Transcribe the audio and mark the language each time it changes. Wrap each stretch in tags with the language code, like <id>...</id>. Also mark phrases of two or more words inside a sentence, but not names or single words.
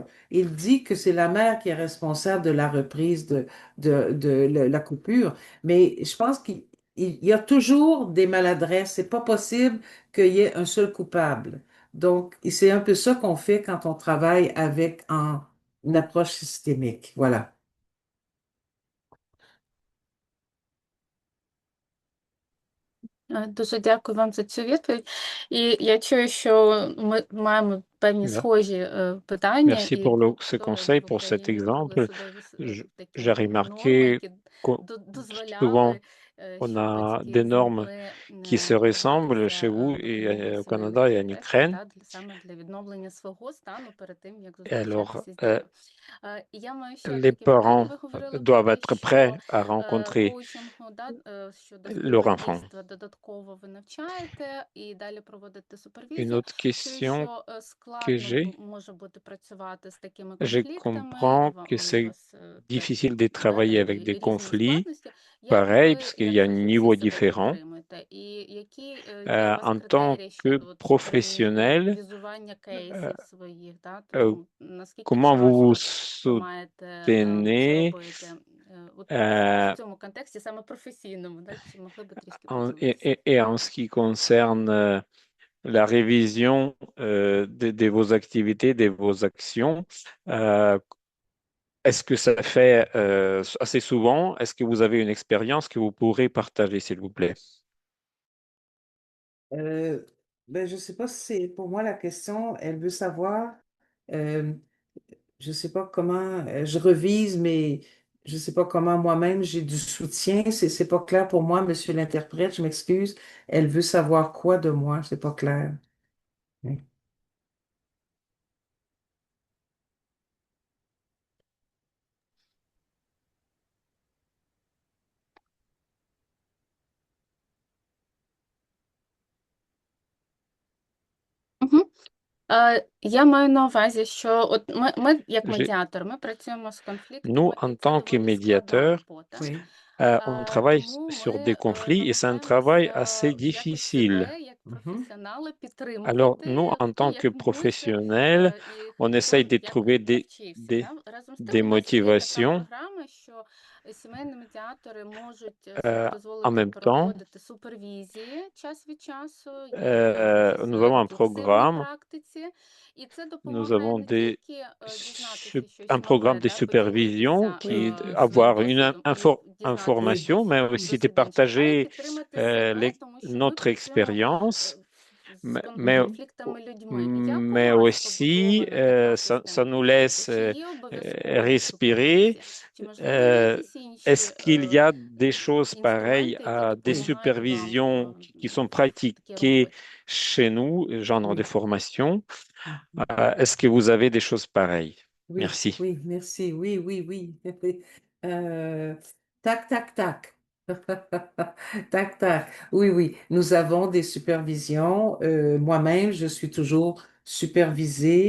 <fr>Il dit que c'est la mère qui est responsable de la reprise de la coupure. Mais je pense qu'il y a toujours des maladresses. C'est pas possible qu'il y ait un seul coupable. Donc, c'est un peu ça qu'on fait quand on travaille avec une approche systémique. Voilà.</fr> <uk>Дуже дякую вам за цю відповідь. І я чую, що ми маємо певні схожі питання,</uk> <fr>Merci</fr> <uk>і</uk> <fr>pour</fr> <uk>про</uk> <fr>ce</fr> <uk>те, як</uk> <fr>conseil,</fr> <uk>в</uk> <fr>pour cet</fr> <uk>Україні були</uk> <fr>exemple.</fr> <uk>судові</uk> <fr>J'ai</fr> <uk>такі норми,</uk> <fr>remarqué</fr> <uk>які</uk> <fr>que souvent</fr> <uk>дозволяли,</uk> <fr>on</fr> <uk>щоб</uk> <fr>a</fr> <uk>батьки</uk> <fr>des normes</fr> <uk>змогли</uk> <fr>qui se ressemblent chez vous</fr> <uk>звернутися</uk> <fr>et</fr> <uk>допомоги в</uk> <fr>au Canada</fr> <uk>сімейних</uk> <fr>et en</fr> <uk>процесах,</uk> <fr>Ukraine.</fr> <uk>саме для відновлення свого стану перед тим, як</uk> <fr>Et alors,</fr> <uk>зустрічатися з дітьми. І я маю ще</uk> <fr>les</fr> <uk>таке питання.</uk> <fr>parents</fr> <uk>Ви говорили про</uk> <fr>doivent</fr> <uk>те,</uk> <fr>être</fr> <uk>що</uk> <fr>prêts à rencontrer</fr> <uk>коучингу, щодо</uk> <fr>leur enfant.</fr> <uk>співбатьківства додатково ви навчаєте і далі проводите</uk> <fr>Une</fr> <uk>супервізію.</uk> <fr>autre</fr> <uk>Чую,</uk> <fr>question</fr> <uk>що</uk> <fr>que</fr> <uk>складно</uk> <fr>j'ai,</fr> <uk>може бути працювати з такими</uk> <fr>je</fr> <uk>конфліктами, і</uk> <fr>comprends que</fr> <uk>у</uk> <fr>c'est</fr> <uk>вас теж</uk> <fr>difficile de travailler avec des</fr> <uk>різні</uk> <fr>conflits,</fr> <uk>складності. Як</uk> <fr>pareil,</fr> <uk>ви,</uk> <fr>parce qu'il y</fr> <uk>як</uk> <fr>a un</fr> <uk>фахівці,</uk> <fr>niveau</fr> <uk>себе</uk> <fr>différent.</fr> <uk>підтримуєте? І які є у вас</uk> <fr>En tant</fr> <uk>критерії</uk> <fr>que</fr> <uk>щодо</uk> <fr>professionnel,</fr> <uk>візування кейсів своїх? euh, Наскільки</uk> <fr>comment vous vous</fr> <uk>часто ви маєте це</uk> <fr>soutenez</fr> <uk>робити? От euh, в цьому контексті, саме професійному, чи могли би трішки en- поділитися?</uk> <fr>et en ce qui concerne la révision de vos activités, de vos actions, euh, est-ce que ça fait assez souvent? Est-ce que vous avez une expérience que vous pourrez partager, s'il vous plaît? Euh, ben, je sais pas si c'est pour moi la question. Elle veut savoir, euh, je sais pas comment, je revise, mais je sais pas comment moi-même j'ai du soutien. C'est pas clair pour moi, monsieur l'interprète, je m'excuse. Elle veut savoir quoi de moi? C'est pas clair. Oui. Мгм.</fr> <uk>Я маю на увазі, що от ми як</uk> <fr>J'ai-</fr> <uk>медіатор, ми працюємо з</uk> <fr>Nous,</fr> <uk>конфліктами, і</uk> <fr>en</fr> <uk>це</uk> <fr>tant que</fr> <uk>доволі складна</uk> <fr>médiateur,</fr> <uk>робота.</uk> <fr>Oui. on travaille</fr> <uk>Тому</uk> <fr>sur des</fr> <uk>ми</uk> <fr>conflits et c'est un travail assez</fr> <uk>намагаємося якось</uk> <fr>difficile.</fr> <uk>себе, як Mhm. професіонали,</uk> <fr>Alors, nous,</fr> <uk>підтримувати,</uk> <fr>en tant que</fr> <uk>як можуть,</uk> <fr>professionnels,</fr> <uk>і</uk> <fr>on</fr> <uk>хто</uk> <fr>essaye de</fr> <uk>як</uk> <fr>trouver</fr> <uk>навчився.</uk> <fr>des,</fr> <uk>Разом з тим,</uk> <fr>des</fr> <uk>у нас є така</uk> <fr>motivations</fr> <uk>програма, що Сімейні медіатори можуть собі</uk> <fr>En</fr> <uk>дозволити</uk> <fr>même temps,</fr> <uk>проводити супервізії час від часу,</uk> <fr>nous avons un</fr> <uk>рефлексивній</uk> <fr>programme,</fr> <uk>практиці, і це</uk> <fr>nous</fr> <uk>допомагає</uk> <fr>avons</fr> <uk>не тільки дізнатися щось</uk> <fr>un programme</fr> <uk>нове,</uk> <fr>de</fr> <uk>да,</uk> <fr>supervision</fr> <uk>поділитися</uk> <fr>qui</fr> <uk>своїм</uk> <fr>avoir une</fr> <uk>досвідом і дізнатися</uk> <fr>information, mais aussi de</fr> <uk>досвід інших, а й</uk> <fr>partager</fr> <uk>підтримати себе, тому що ми</uk> <fr>notre</fr> <uk>працюємо</uk> <fr>expérience,</fr> <uk>з</uk> <fr>mais,</fr> <uk>конфліктами людьми. Як у</uk> <fr>mais</fr> <uk>вас</uk> <fr>aussi</fr> <uk>побудована така</uk> <fr>ça nous</fr> <uk>система роботи?</uk> <fr>laisse</fr> <uk>Чи є обов'язковою</uk> <fr>respirer.</fr> <uk>супервізія? Чи, можливо, є якісь інші</uk> <fr>Est-ce qu'il y a des choses pareilles</fr> <uk>інструменти, які</uk> <fr>à des</fr> <uk>допомагають вам</uk> <fr>supervisions qui sont</fr> <uk>в такій</uk> <fr>pratiquées</fr> <uk>роботі?</uk> <fr>chez nous, genre de Oui. formation? Est-ce que vous avez des choses pareilles? Oui, Merci. oui, merci. Oui, oui, oui. Tac, tac, tac. Tac, tac. Oui, oui. Nous avons des supervisions. Moi-même, je suis toujours supervisée.</fr>